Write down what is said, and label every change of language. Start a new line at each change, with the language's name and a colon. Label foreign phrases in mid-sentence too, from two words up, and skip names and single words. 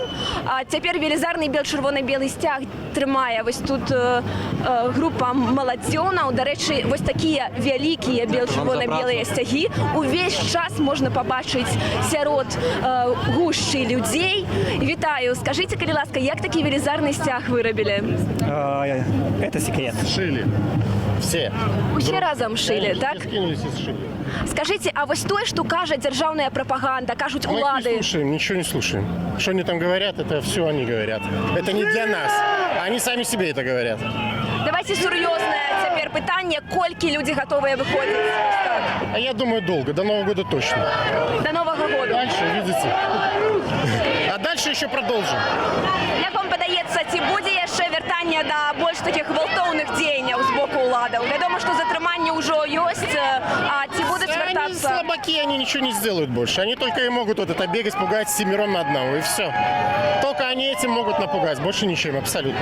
Belarusian: А цяпер велізарны чырвона-белы сцяг трымае вось тут група маладзёнаў. Дарэчы, вось такія вялікія чырвона-белыя сцягі увесь час можна пабачыць сярод гушчы людзей. Вітаю, скажыце, калі ласка, як такі велізарны сцяг вырабілі?
Russian: Это секрет. Шили. Все.
Belarusian: Усе разам шылі, так?
Russian: Скинулись и сшили.
Belarusian: Скажите, а вось тое, што кажа дзяржаўная прапаганда, кажуць
Russian: Мы их не
Belarusian: улады.
Russian: слушаем, ничего не слушаем. Что они там говорят, это все они говорят. Это не для нас. Они сами себе это говорят.
Belarusian: Давайте сур'ёзнае цяпер пытанне, колькі людзі гатовыя выходзіць. Так.
Russian: А я думаю, долго. До Нового года точно.
Belarusian: До Новага году.
Russian: Дальше, видите. А дальше еще продолжим.
Belarusian: Як вам падаецца, ці будзе яшчэ вяртанне да больш такіх гвалтоўных дзеянняў з боку ўладаў? Вядома, што затрыманне ўжо ёсць, а ці будуць
Russian: Они
Belarusian: вяртацца?
Russian: слабаки, они ничего не сделают больше. Они только и могут вот это бегать, пугать семером на одного, и все. Только они этим могут напугать, больше ничем, абсолютно.